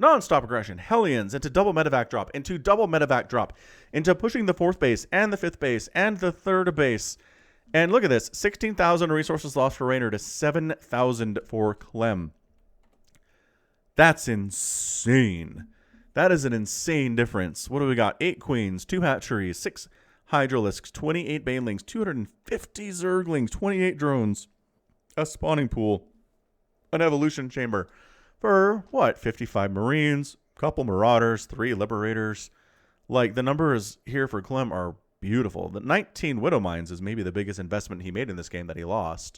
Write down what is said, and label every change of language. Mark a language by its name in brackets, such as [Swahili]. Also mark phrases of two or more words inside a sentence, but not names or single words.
[English] Hellions into double medevac drop, into double medevac drop, into pushing the 4th base and the 5th base and the 3rd base. And look at this. 16,000 resources lost for Reynor to 7,000 for Clem. That's insane. That is an insane difference. What do we got? 8 queens, 2 hatcheries, 6 hydralisks, 28 banelings, 250 zerglings, 28 drones, a spawning pool, an evolution chamber for, what, 55 marines, a couple marauders, 3 liberators. Like, the numbers here for Clem are beautiful. The 19 widow mines is maybe the biggest investment he made in this game that he lost.